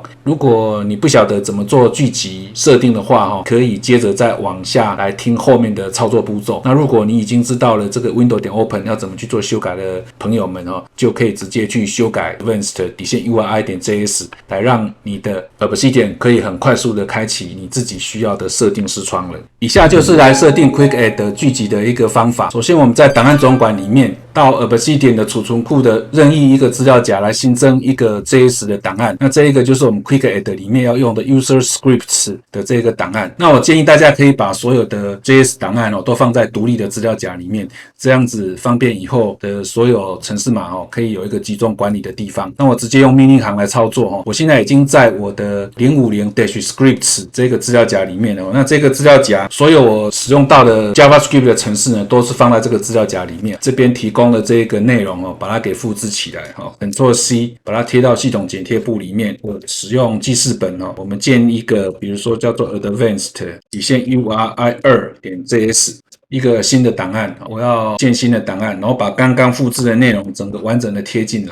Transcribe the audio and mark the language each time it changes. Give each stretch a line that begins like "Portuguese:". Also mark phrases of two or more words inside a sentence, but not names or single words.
Chinese: 如果你不曉得怎麼做聚集設定的話，可以接着再往下來聽後面的操作步驟。那如果你已經知道了這個 Window.Open 要怎麼去做修改的朋友們，就可以直接去修改 Advanced-URI.js 来讓你的 Obsidian 可以很快速的開啟你自己需要的設定視窗了。以下就是來設定 Quick Add 聚集的一個方法。首先我們在檔案總管裡面到 Obsidian 的儲存庫的任意一個資料夾來新增一個 JS 的檔案。那這一個就是我們 Quick Add 裡面要用的
English: User Scripts
Chinese: 的這個檔案。那我建議大家可以把所有的 JS 檔案都放在獨立的資料夾裡面，這樣子方便以後的所有程式碼可以有一個集中管理的地方。那我直接用命令行來操作。我现在已經在我的 050-scripts 這個資料夾裡面了。那這個資料夾所有我使用到的 JavaScript 的程式呢，都是放在這個資料夾裡面。這邊提供的這個內容把它給複製起來，Ctrl+C 把它貼到系統剪貼簿裡面。我使用記事本我們建一個，比如說叫做 Advanced-URI2.js 一個新的檔案，我要建新的檔案，然後把剛剛複製的內容整個完整的貼進來。